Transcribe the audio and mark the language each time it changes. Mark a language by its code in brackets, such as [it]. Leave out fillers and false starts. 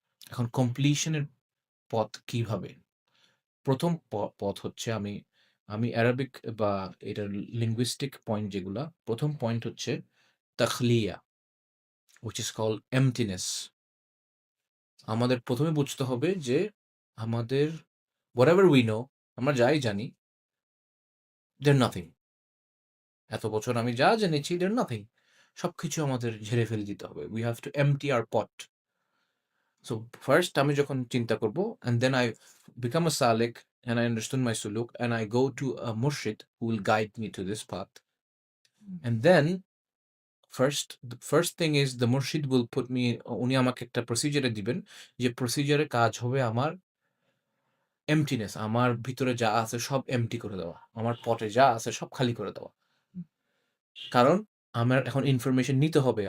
[bn] এখন কমপ্লিশনের পথ কিভাবে? ১ম পথ হচ্ছে আমি আমি অ্যারাবিক বা এটার লিঙ্গুইস্টিক পয়েন্ট যেগুলা, ১ম পয়েন্ট হচ্ছে তাখলিয়া, [en] which is called emptiness. [bn] আমাদের ১ম এ বুঝতে হবে যে আমাদের [en] whatever we know, [bn] আমরা যাই জানি, they're nothing. এত বছর আমি যা জেনেছি [en] they're nothing. [bn] সবকিছু আমাদের ঝেড়ে ফেলে দিতে হবে। [en] We have to empty our pot. So first [bn] আমি যখন চিন্তা করব [en] and then I become a salik and I understood my suluk and I go to a murshid who will guide me to this path. And then the first thing is the murshid will put me, [bn] উনি আমাকে একটা প্রসিজারে দিবেন, যে প্রসিজারে কাজ হবে আমার emptiness, আমার ভিতরে যা আছে সব empty করে দেওয়া। আমার পটে যা আছে সব খালি করে দেওয়া। কারণ আমার এখন ইনফরমেশন নিতে হবে।